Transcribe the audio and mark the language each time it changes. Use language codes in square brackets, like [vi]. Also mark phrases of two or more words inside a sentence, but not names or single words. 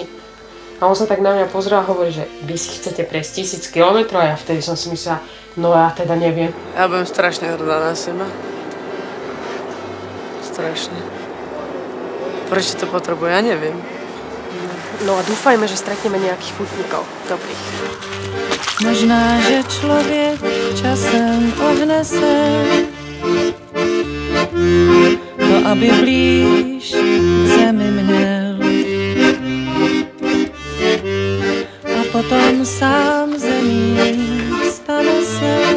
[sk] A on sa tak na mňa pozrel a hovorí, že vy si chcete prejsť 1000 kilometrov a ja vtedy som si myslela, no ja teda neviem. Ja budem strašne hrdá na seba. Strašne. Prečo to potrebuje, ja neviem. No a dúfajme, že stretneme nejakých chutníkov. Dobrých. [cs] Možná, že člověk časem ohne se, to aby blíž k zemi měl. A potom sám zemí stane se.